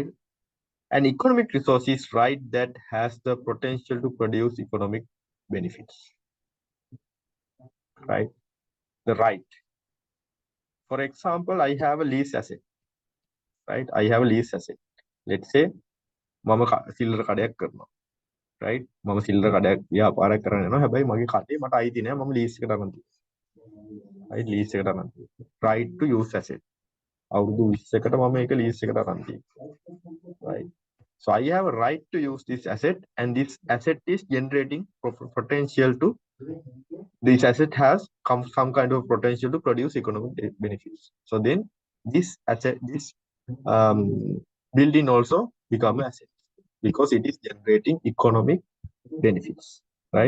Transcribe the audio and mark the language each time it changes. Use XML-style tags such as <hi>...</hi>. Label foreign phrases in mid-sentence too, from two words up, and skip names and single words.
<en>An economic resource is right that has the potential to produce economic benefits, right? The right. For example, I have a lease asset, right? I have a lease asset. Let's say,</en> <si>මම සිල්ලර කඩයක් කරනවා, right? මම සිල්ලර කඩයක් ව්‍යාපාරයක් කරගෙන යනවා. හැබැයි මගේ කඩේ මට අයිති නෑ. මම ලීස් එකට අරන් තියෙනවා. right? ලීස් එකට අරන් තියෙනවා.</si> <en>right to use asset.</en> <si>අවුරුදු 20කට මම ඒක ලීස් එකට අරන් තියෙනවා.</si> <en>right? So I have a right to use this asset, and this asset is generating potential to, this asset has some kind of potential to produce economic benefits. So then this asset, this um, building also become an asset because it is generating economic benefits, right?</en>